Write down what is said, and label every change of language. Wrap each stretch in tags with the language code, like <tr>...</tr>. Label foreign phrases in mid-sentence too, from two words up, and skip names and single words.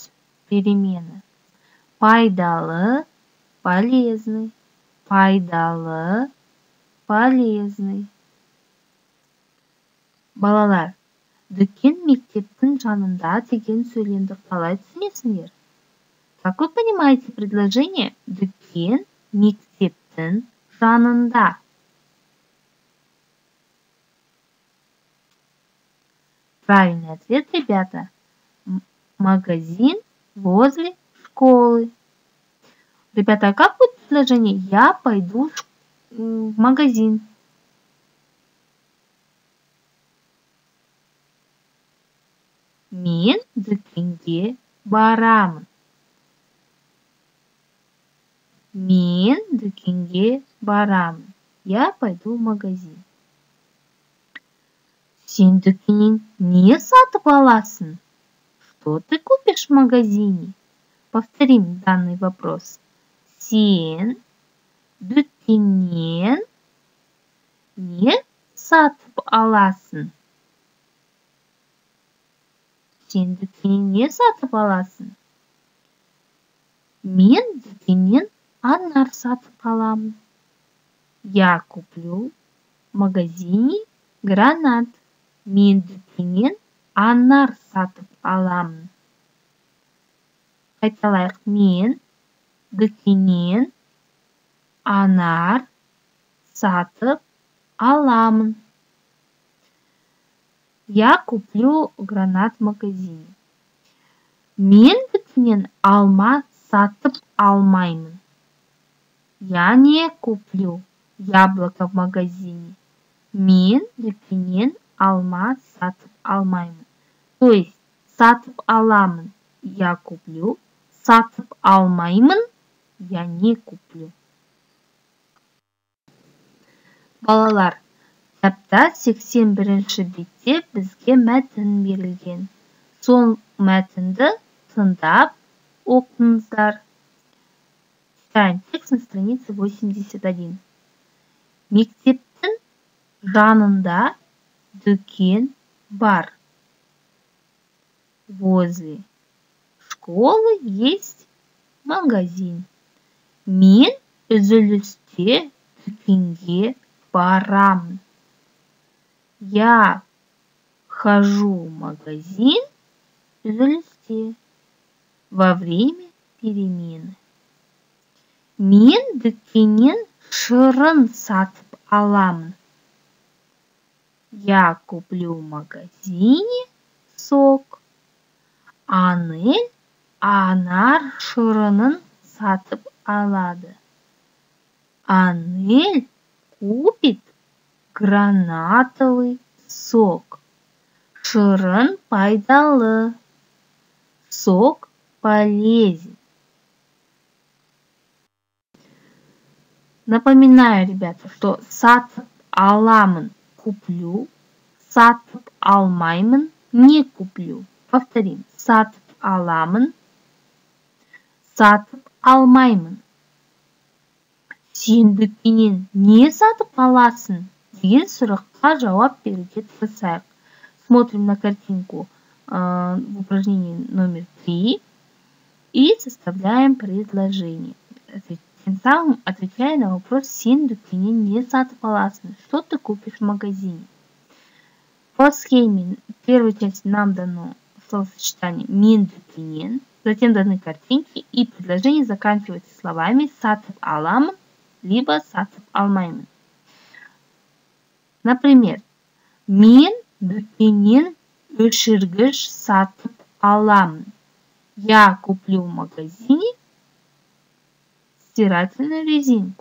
<ru>Перемена. Пайдалы. Полезный. Пайдалы. Полезный.</ru> <kk>Балалар, дүкен мектептің жанында деген сөйлемді қалай түсінесіңдер?</kk> <ru>Как вы понимаете предложение</ru> <kk>«Дүкен мектептің жанында»?</kk> <ru>Правильный ответ, ребята. Магазин возле школы. Ребята, а как будет предложение «Я пойду в магазин»?</ru> <kk>Мен дүкенге барамын. Мен дүкенге барамын.</kk> <ru>Я пойду в магазин.</ru> <kk>Сен дүкеннен не сатып аласың?</kk> <ru>Что ты купишь в магазине? Повторим данный вопрос.</ru> <kk>Сен дүкеннен не сатып аласың? Сен дүкеннен не сатып аласың? Мен дүкеннен анар сатып аламын.</kk> <ru>Я куплю в магазине гранат.</ru> <kk>Мен дүкеннен анар сатып аламын. Қайталайық. Мен дүкеннен анар сатып аламын.</kk> <ru>Я куплю гранат в магазине.</ru> <kk>Мен дүкеннен алма сатып алмаймын.</kk> <ru>Я не куплю яблоко в магазине.</ru> <kk>Мен дүкеннен алма сатып алмаймын.</kk> <ru>То есть</ru> <kk>сатып аламын.</kk> <ru>Я куплю.</ru> <kk>Сатып алмаймын.</kk> <ru>Я не куплю.</ru> <kk>Балалар, кітапта 81-ші бетте бізге мәтін берілген. Сол мәтінді тыңдап оқыңыздар.</kk> <ru>Читаем текст на странице 81.</ru> <kk>Мектептің жанында дүкен бар.</kk> <ru>Возле школы есть магазин.</ru> <kk>Мен үзілісте дүкенге барамын.</kk> <ru>Я хожу в магазин үзілісте во время перемены.</ru> <kk>Мен дүкеннен шырын сатып аламын.</kk> <ru>Я куплю в магазине сок.</ru> <kk>Анель анар шырынын сатып алады.</kk> <ru>Анель купит гранатовый сок.</ru> <kk>Шырын пайдалы.</kk> <ru>Сок полезен. Напоминаю, ребята, что</ru> <kk>сатып аламын</kk> <ru>куплю,</ru> <kk>сатып алмаймын</kk> <ru>не куплю. Повторим.</ru> <kk>Сатып аламын, сатып алмаймын. Сен дүкеннен не сатып аласың? деген сұраққа жауап беруге тырысайық.</kk> <ru>Смотрим на картинку в упражнении номер 3 и составляем предложение. Тем самым отвечая на вопрос</ru> <kk>«Сен дүкеннен не сатып аласың?»</kk> <ru>Что ты купишь в магазине? По схеме в первой части нам дано словосочетание</ru> <kk>«мен дүкеннен»,</kk> <ru>затем даны картинки, и предложение заканчивается словами</ru> <kk>«сатып аламын»</kk> <ru>либо</ru> <kk>«сатып алмаймын». Например, «Мен дүкеннен өшіргіш сатып аламын».</kk> <ru>Я куплю в магазине стирательную резинку.</ru>